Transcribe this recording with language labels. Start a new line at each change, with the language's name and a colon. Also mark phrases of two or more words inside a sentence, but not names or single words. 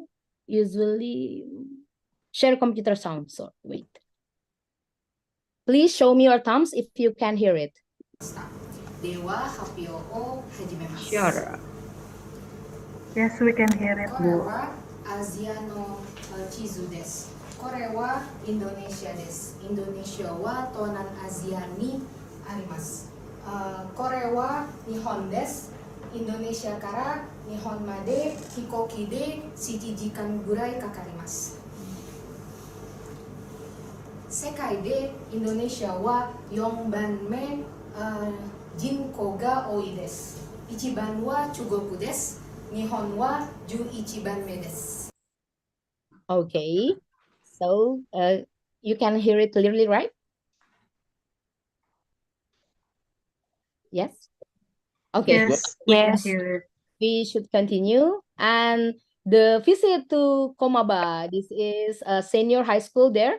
English: Usually share computer sound. So wait. Please show me your thumbs if you can hear it. Sure. Yes, we can hear it.
Japanese: アジアの地図です. Kore wa Indonesia desu. Indonesia wa tonan Asia ni arimasu. これは日本です。Indonesiaから日本まで飛行機で七時間ぐらいかかります. 世界でIndonesiaは四番目人口が多いです. 一番は中国です。日本は十一番目です.
English: Okay, so you can hear it clearly, right? Yes. Okay. Yes. We should continue. And the visit to Komaba, this is a senior high school there.